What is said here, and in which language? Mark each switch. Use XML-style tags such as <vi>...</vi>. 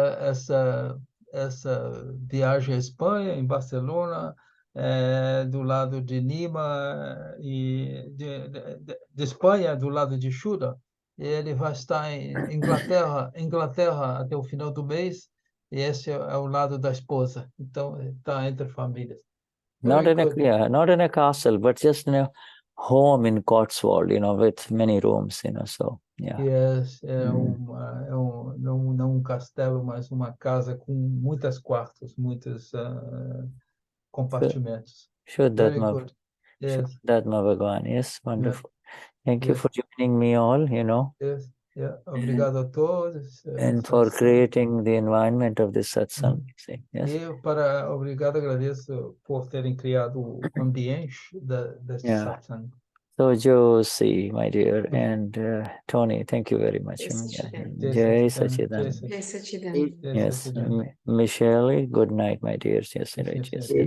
<pt>Essa viagem à Espanha, em Barcelona, do lado de Nima e de Espanha, do lado de Shuddha. Ele vai estar em Inglaterra até o final do mês, e esse é o lado da esposa. Então, está entre famílias.</pt> <en>Not in a castle, but just home in Cotswold, with many rooms, so yeah.</en> <pt>Yes, não um castelo, mas uma casa com muitos quartos, muitos compartimentos.</pt> <en>Very good. Yes. Dadabhagwan, yes, wonderful. Thank you Yes. for joining me all,</en> <pt>Yes. Yeah. Obrigado a todos.</pt> <en>and for creating the environment of this satsang. Yes.</en> <pt>Obrigado, agradeço por terem criado o ambiente desse satsang.</pt> <en>So Josie, my dear, and Tony, thank you very much. Jai Sachidanand. Yes, Michele, good night, my dears. Yes, right. Yes,</en>